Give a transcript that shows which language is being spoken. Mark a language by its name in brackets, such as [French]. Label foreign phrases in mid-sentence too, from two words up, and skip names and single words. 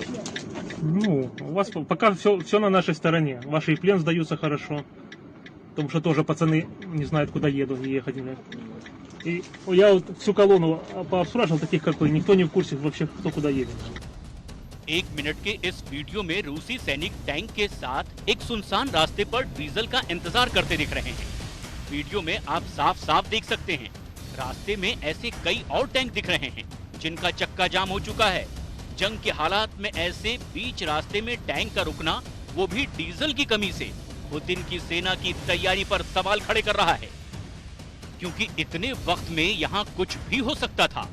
[Russian] Ну, у вас пока все на нашей стороне. Ваши и плен сдаются хорошо. Потому что тоже пацаны не знают, куда едут и ехать, блядь. И я вот всю колонну пообспрашивал таких, как вы, никто не в курсе вообще, кто куда едет. [Hindi] 1 मिनट के इस वीडियो में रूसी सैनिक टैंक के साथ एक सुनसान रास्ते पर डीजल का इंतजार करते दिख रहे हैं। वीडियो में आप साफ साफ देख सकते हैं रास्ते में ऐसे कई और टैंक दिख रहे हैं जिनका चक्का जाम हो चुका है। जंग के हालात में ऐसे बीच रास्ते में टैंक का रुकना, वो भी डीजल की कमी से, पुतिन की सेना की तैयारी पर सवाल खड़े कर रहा है, क्योंकि इतने वक्त में यहाँ कुछ भी हो सकता था।